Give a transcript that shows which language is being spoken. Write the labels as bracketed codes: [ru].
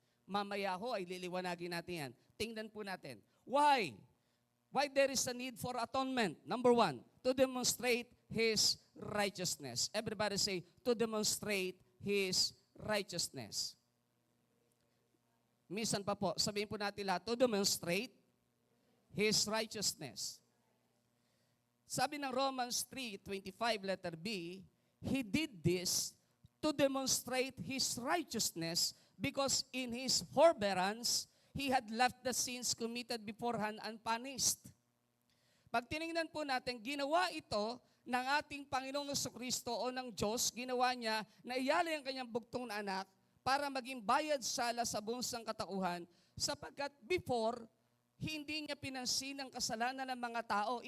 [tl] Mamaya ho ay liliwanagin natin yan. Tingnan po natin. [en] Why? Why there is a need for atonement? Number one, to demonstrate His righteousness. Everybody say, to demonstrate His righteousness. [tl] Minsan pa po, sabihin po natin lahat, [en] to demonstrate His righteousness. [tl] Sabi ng [en] Romans 3:25, letter B, He did this to demonstrate His righteousness because in His forbearance, He had left the sins committed beforehand unpunished. [tl] Pag tinignan po natin, ginawa ito ng ating Panginoong Jesucristo o ng Diyos, ginawa niya na iyalay ang kanyang bugtong na anak para maging bayad sala sa buong sangkatauhan sapagkat before, hindi niya pinansin ang kasalanan ng mga tao.